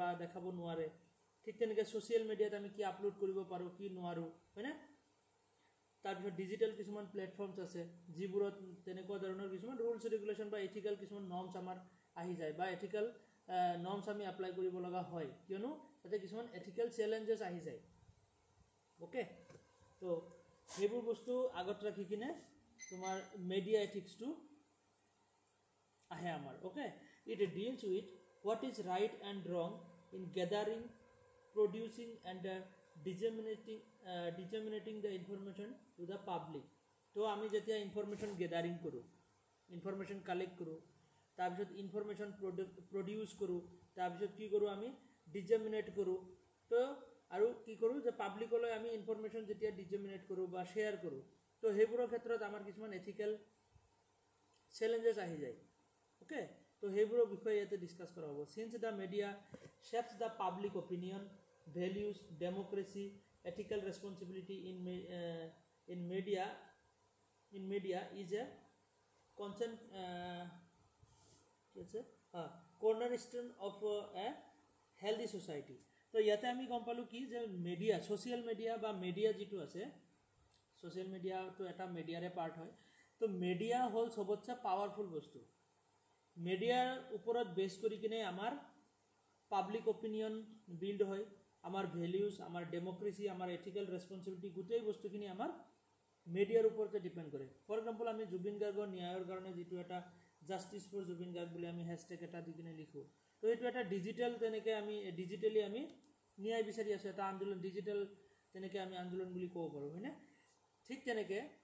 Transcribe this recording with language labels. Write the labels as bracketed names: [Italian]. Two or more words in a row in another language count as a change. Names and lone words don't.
[Assamese] দেখাব নোৱাৰে ঠিক তেনেকৈ ছ'চিয়েল মিডিয়াত আমি কি আপলোড কৰিব পাৰোঁ কি নোৱাৰোঁ হয়নে তাৰপিছত ডিজিটেল কিছুমান প্লেটফৰ্মছ আছে যিবোৰত তেনেকুৱা ধৰণৰ কিছুমান [English] rules regulation [Assamese] বা এথিক্যাল কিছুমান নৰ্মছ আমাৰ আহি যায় বা [English] ethical norms [Assamese] আমি এপ্লাই কৰিব লগা হয় কিয়নো তাতে কিছুমান [English] ethical challenges [Assamese] আহি যায় ওকে তো সেইবোৰ বস্তু আগত ৰাখি কিনে তোমাৰ [English] media ethics [Assamese] আহে আমাৰ [English] ওকে it deals with what is right and wrong in gathering producing and disseminating the information to the [Assamese] public তো আমি যেতিয়া [English] information gathering [Assamese] কৰোঁ [English] information collect [Assamese] কৰোঁ তাৰপিছত [English] information produce [Assamese] কৰোঁ তাৰপিছত কি কৰোঁ আমি ডিজেমিনেট কৰোঁ তো আৰু কি কৰোঁ যে পাব্লিকলৈ আমি ইনফৰমেশ্যন যেতিয়া ডিজেমিনেট কৰোঁ বা শ্বেয়াৰ কৰোঁ তো সেইবোৰৰ ক্ষেত্ৰত আমাৰ কিছুমান [English] ethical challenges [Assamese] আহি যায় ওকে তো সেইবোৰৰ বিষয়ে ইয়াতে ডিছকাছ কৰা হ'ব [English] since the media shapes the public opinion values democracy ethical responsibility in media is a constant cornerstone of a healthy society [Assamese] তো ইয়াতে আমি গম পালোঁ কি যে মিডিয়া [English] social media [Assamese] বা মিডিয়া যিটো আছে ছ'চিয়েল মিডিয়াটো এটা মিডিয়াৰে পাৰ্ট হয় তো মিডিয়া হ'ল চবতছে পাৱাৰফুল বস্তু মিডিয়াৰ ওপৰত বেছ কৰি কিনে আমাৰ [English] public opinion [Assamese] বিল্ড হয় আমাৰ ভেলিউজ আমাৰ ডেমক্ৰেসি আমাৰ [English] ethical responsibility [Assamese] গোটেই বস্তুখিনি আমাৰ মিডিয়াৰ ওপৰতে ডিপেন্ড কৰে [English] for example [Assamese] আমি জুবিন গাৰ্গৰ ন্যায়ৰ কাৰণে যেটো এটা [English] justice for Zubeen Garg [Assamese] বুলি আমি হ্যাশট্যাগ এটা দি কিনে লিখো তো এইটো এটা ডিজিটাল তেনেকৈ আমি ডিজিটালি আমি ন্যায় বিচাৰি আছো এটা আন্দোলন ডিজিটাল তেনেকৈ আমি আন্দোলন বুলি ক'ব পাৰো হয়নে ঠিক তেনেকৈ